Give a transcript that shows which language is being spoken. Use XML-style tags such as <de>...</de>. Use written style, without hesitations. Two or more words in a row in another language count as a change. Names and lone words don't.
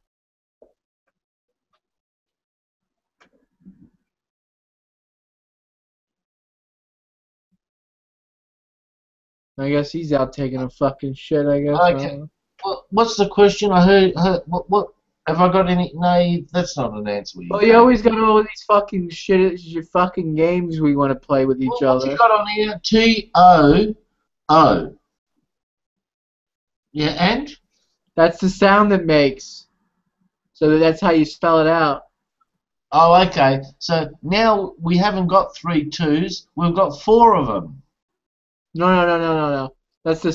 <en>I guess he's out taking a fucking shit, I guess. Okay. Well, what's the question? I heard what have I got any? No, that's not an answer. Well, you always got all these fucking shit, your fucking games we want to play with each other. What's he got on here? T-O-O. Yeah, and? That's the sound it makes. So that's how you spell it out. Oh, okay. So now we haven't got 3 2s. We've got 4 of them. No. That's the</en>